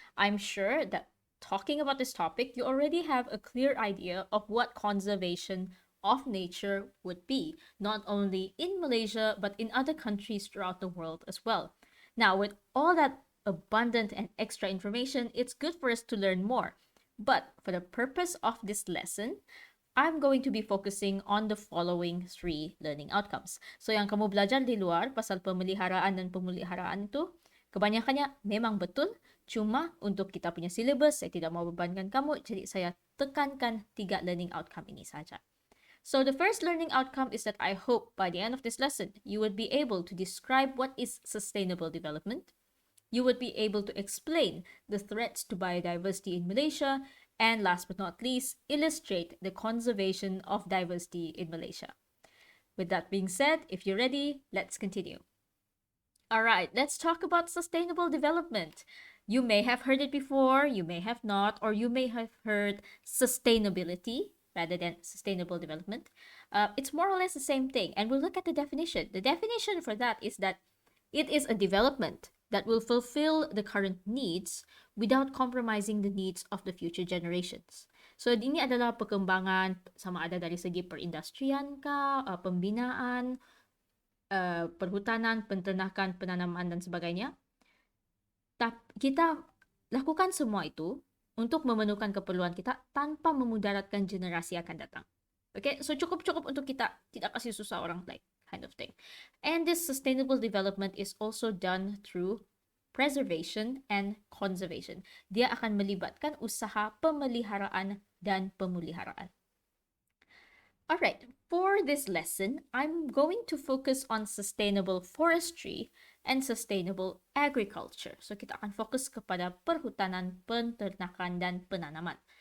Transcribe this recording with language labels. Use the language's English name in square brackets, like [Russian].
[English] I'm sure that talking about this topic, you already have a clear idea of what conservation of nature would be, not only in Malaysia, but in other countries throughout the world as well. Now, with all that abundant and extra information, it's good for us to learn more. But for the purpose of this lesson, I'm going to be focusing on the following three learning outcomes. [Malay] So yang kamu belajar di luar pasal pemeliharaan dan pemeliharaan itu, kebanyakannya memang betul, cuma untuk kita punya syllabus, saya tidak mau bebankan kamu, jadi saya tekankan tiga [English] learning outcome [Malay] ini saja. [English] So the first learning outcome is that I hope by the end of this lesson, you would be able to describe what is sustainable development, you would be able to explain the threats to biodiversity in Malaysia, and last but not least, illustrate the conservation of diversity in Malaysia. With that being said, if you're ready, let's continue. All right, let's talk about sustainable development. You may have heard it before, you may have not, or you may have heard sustainability rather than sustainable development. It's more or less the same thing, and we'll look at the definition. The definition for that is that it is a development that will fulfill the current needs without compromising the needs of the future generations. [Malay] So, ini adalah perkembangan sama ada dari segi perindustrian ka, pembinaan, perhutanan, penternakan, penanaman, dan sebagainya. Kita lakukan semua itu untuk memenuhkan keperluan kita tanpa memudaratkan generasi akan datang. Okay, so cukup-cukup untuk kita tidak kasih susah orang [English] like kind of thing. And this sustainable development is also done through preservation and conservation. [Malay] Dia akan melibatkan usaha pemeliharaan dan pemuliharaan. [English] Alright, for this lesson, I'm going to focus on sustainable forestry and sustainable agriculture. [Malay] So, kita akan fokus kepada perhutanan, penternakan, dan penanaman.